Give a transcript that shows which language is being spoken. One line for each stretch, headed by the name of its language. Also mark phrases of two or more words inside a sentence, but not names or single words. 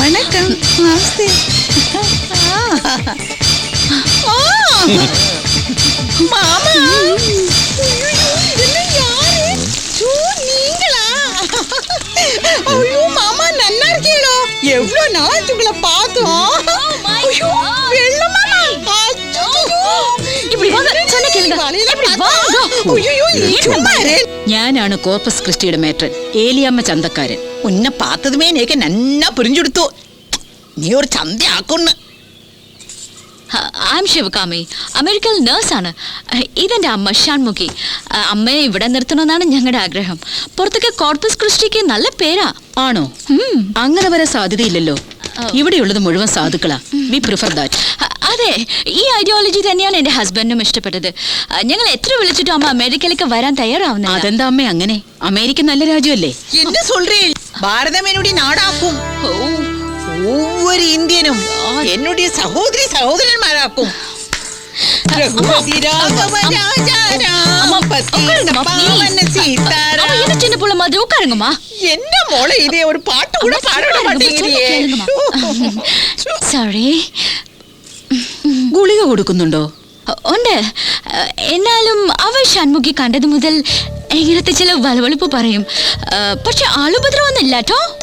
Malayalam: വെൽക്കം. നമസ്തേ.
Tamil: மாமா இதெல்லாம் யாரு? நீங்களா? ஐயோ மாமா நல்லா இருக்கீங்களோ? எவ்வளவு நாள் உங்களை பார்த்தோம். ஐயோ வெள்ள மாமா. இப்படி வாங்க சொன்ன கேளுங்க. இப்படி வாங்க. ஐயோ சும்மா இரு.
Malayalam: ഞാനാണ് കോർപ്പസ് ക്രിസ്റ്റിയുടെ മേട്രൻ ഏലിയമ്മ ചന്തക്കാരൻ.
Tamil: ഉന്നെ பார்த்ததுமே எனக்கு நன்னா புரிஞ்சுடுத்து.
Malayalam: നീ ഒരു ചന്തയാക്കുന്നു.
English: I am
Malayalam: ശിവകാമി, അമേരിക്കയിൽ നേഴ്സാണ്. ഇതെന്റെ അമ്മ ഷൺമുഖി. അമ്മയെ ഇവിടെ നിർത്തണമെന്നാണ് ഞങ്ങളുടെ ആഗ്രഹം. പുറത്തൊക്കെ കോർപ്പസ് ക്രിസ്റ്റിക്ക് നല്ല പേരാ. ആണോ? അങ്ങനെ വരെ സാധ്യതയില്ലല്ലോ. ഇവിടെയുള്ളത് മുഴുവൻ സാധുക്കളാ.
English: We prefer that.
Malayalam: അതെ, ഈ ഐഡിയോളജി തന്നെയാണ് എന്റെ ഹസ്ബൻഡിനും ഇഷ്ടപ്പെട്ടത്. ഞങ്ങൾ എത്ര വിളിച്ചിട്ടും അമ്മ അമേരിക്കയിലേക്ക് വരാൻ തയ്യാറാവുന്നില്ല. അതെന്താ അമ്മ അങ്ങനെ? അമേരിക്ക നല്ല രാജ്യമല്ലേ?
Tamil: என்ன சொல்றீள்? பாரதம் என்னுடைய நாடாக்கும். ஒவ்வொரு இந்தியனும் என்னுடைய சகோதரி சகோதரன்மாராக்கும்.
Malayalam: என்ன മോളെ ഇതേ ഒരു പാട്ട് കൂടെ പാടാൻ മാട്ടേങ്ങിരിയേ. സോറി. ഗുളിക കൊടുക്കുന്നുണ്ടോ? ഉണ്ട്. എന്നാലും അവൾ ഷൺമുഖി കണ്ടത് മുതൽ എങ്ങനത്തെ ചില വലവളിപ്പ് പറയും. പക്ഷെ ആളുപദ്രവൊന്നുമില്ല കേട്ടോ.